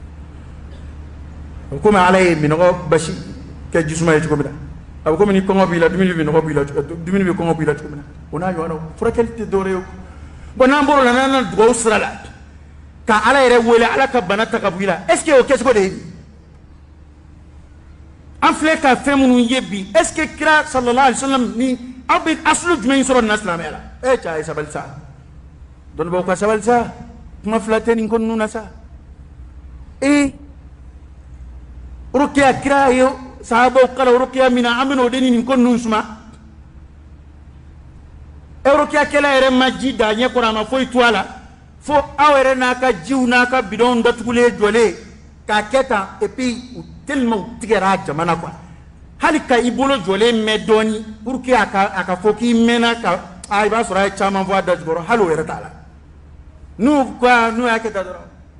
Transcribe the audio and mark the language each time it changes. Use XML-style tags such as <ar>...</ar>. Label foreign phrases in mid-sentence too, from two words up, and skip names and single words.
<bm>komi ala ye minɔgɔ basi kɛ jisuma ye cogo min na a bɛ komi ni kɔngɔ b'i la dumuni bɛ nɔgɔ b'i la dumuni bɛ kɔngɔ b'i la cogo min na o n'a ɲɔgɔnnaw furakɛli tɛ dɔwɛrɛ ye bon n'an bɔr'o la n'an na dugawu sira la ka ala yɛrɛ wele ala ka bana ta ka bɔ i la</bm> <fr>est ce que</fr> <bm>o kɛcogo de ye an filɛ ka fɛn minnu ye bi</bm> <fr>est ce que</fr> <bm>kira</bm> <ar>صلى الله عليه وسلم</ar> <bm>ni aw bɛ asulu jumɛn sɔrɔ nin na silamɛya la cɛ a ye sabali sa dɔnnibaaw ka sabali sa kuma fila tɛ nin ko ninnu na sa rukiya kira ye sahabaw kala rukiya min na an bɛ n'o de nin ko ninnu suma rukiya kɛla yɛrɛ ma ji da ɲɛ kɔrɔ a ma foyi to a la fo aw yɛrɛ n'a ka jiw n'a ka bidɔnw datugulen jɔlen k'a kɛ tan</bm> <fr>et puis tellement</fr> <bm>u tigɛra a jamana quoi hali ka i bolo jɔlen mɛn dɔɔni</bm> <fr>pour que</fr> <bm>a ka fɔ k'i mɛnna ka i b'a sɔrɔ a ye caman fɔ a da jukɔrɔ hali o yɛrɛ t'a la n'u y'a kɛ tan dɔrɔn</bm>